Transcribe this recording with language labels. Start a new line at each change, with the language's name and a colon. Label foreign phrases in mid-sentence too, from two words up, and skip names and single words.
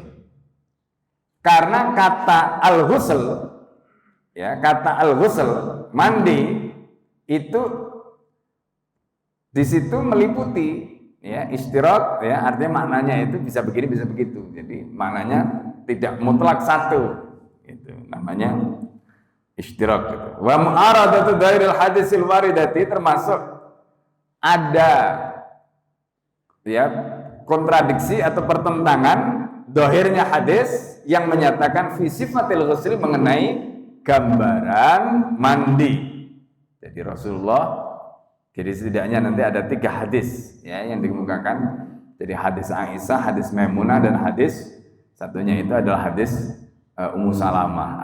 Indonesian: Karena kata al-ghusl, ya, kata al-ghusl, mandi, itu di situ meliputi ya ishtirak, ya, artinya maknanya itu bisa begini bisa begitu. Jadi maknanya tidak mutlak satu. Itu namanya ishtirak gitu.
Arabic: ومعارضة ظاهر الحديث الواردة,
Indonesian: termasuk ada ya kontradiksi atau pertentangan dohirnya hadis yang menyatakan
Arabic: في صفة الغسل,
Indonesian: mengenai gambaran mandi. Jadi Rasulullah, jadi setidaknya nanti ada 3 hadis ya yang dikemukakan. Jadi hadis Aisyah, hadis Maimunah, dan hadis satunya itu adalah hadis Ummu Salamah.